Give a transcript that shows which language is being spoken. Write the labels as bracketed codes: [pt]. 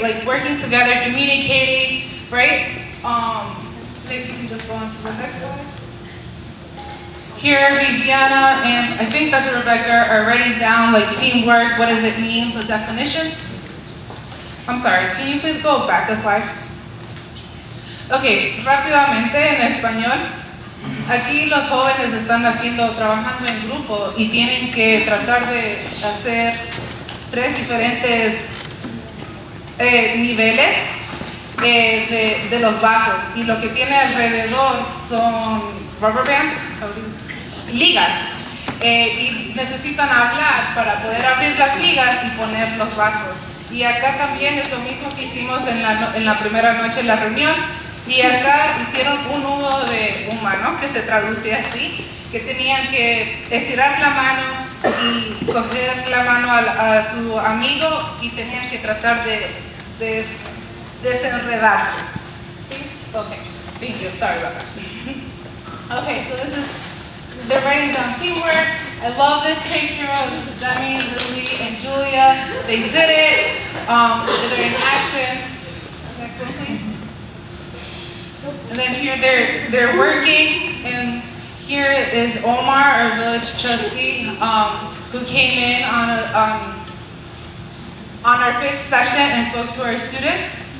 [en] Like working together, communicating, right? Maybe you can just go on to the next slide. here Viviana and I think that's Rebecca are writing down like teamwork, what does it mean, the definitions. I'm sorry, can you please go back a slide? [es] Ok, rápidamente en español. Aquí los jóvenes están trabajando en grupo y tienen que tratar de hacer 3 diferentes niveles de los vasos. Y lo que tiene alrededor son [en] rubber bands, [es] ligas. Y necesitan hablar para poder abrir las ligas y poner los vasos. Y acá también es lo mismo que hicimos en la primera noche en la reunión. Y acá hicieron un nudo de humano, que se traduce así, que tenían que estirar la mano y coger la mano a su amigo y tenían que tratar de desenredarse. ¿Sí? [en] Okay, thank you, sorry about that. Okay, so they're writing down teamwork. I love this picture of Demi, Lily, and Julia. They did it. They're in action. Next one, please. And then here they're working, and here is Omar, our village trustee, who came in on our 5th session and spoke to our students.